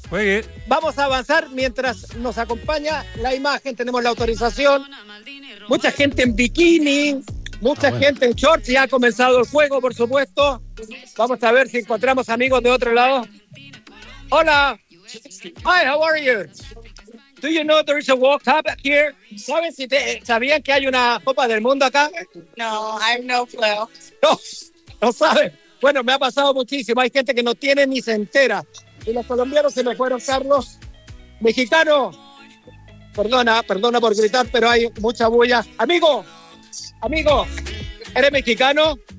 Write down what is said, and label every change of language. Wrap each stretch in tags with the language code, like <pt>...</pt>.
<es>Juegue. Vamos a avanzar mientras nos acompaña la imagen, tenemos la autorización. Mucha gente en bikini, mucha gente en shorts, ya ha comenzado el juego, por supuesto. Vamos a ver si encontramos amigos de otro lado.</es> <en>Hola. Hi, how are you? Do you know there is a World Cup here?</en> <es>¿Saben si sabían que hay una Copa del Mundo acá?</es> <en>No, I have no clue.</en> <es>No, no saben. Bueno, me ha pasado muchísimo. Hay gente que no tiene ni se entera. Y los colombianos se me fueron, Carlos. Mexicano. Perdona por gritar, pero hay mucha bulla. Amigo, ¿eres mexicano?</es>